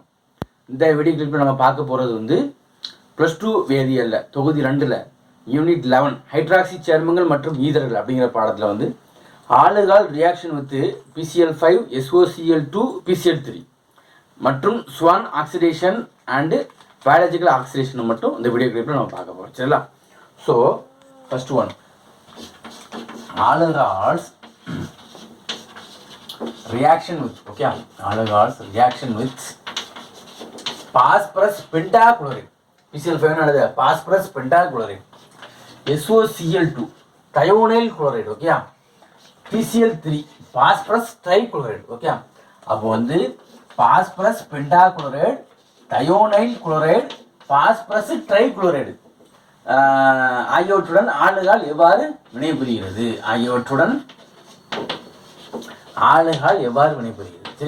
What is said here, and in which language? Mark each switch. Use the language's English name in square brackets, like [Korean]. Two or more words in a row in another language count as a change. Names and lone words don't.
[Tamil] இந்த வீடியோ கிளிப்பில் நம்ம பார்க்க போகிறது வந்து +2 வேதியியலில் தொகுதி 2ல் யூனிட் 11 ஹைட்ராக்சி சேர்மங்கள் மற்றும் ஈதர்கள் அப்படிங்கிற பாடத்தில் வந்து [English] alcohol reaction with [Tamil] PCl5 SOCl2 PCl3 மற்றும் ஸ்வான் [English] oxidation and biological oxidation [Tamil] மட்டும் இந்த வீடியோ கிளிப்பில் நம்ம பார்க்க போகிறோம். [English] சரிங்களா? so first one, alcohols reaction with alcohols reaction with phosphorus pentachloride PCl5 என்னது phosphorus pentachloride SOCl2 thionyl chloride PCl3 phosphorus trichloride [Tamil] அப்போ வந்து [English] phosphorus pentachloride thionyl chloride phosphorus trichloride [Tamil] ஆகியவற்றுடன் ஆல்கஹால் எவ்வாறு வினைபுரிகிறது சரியா?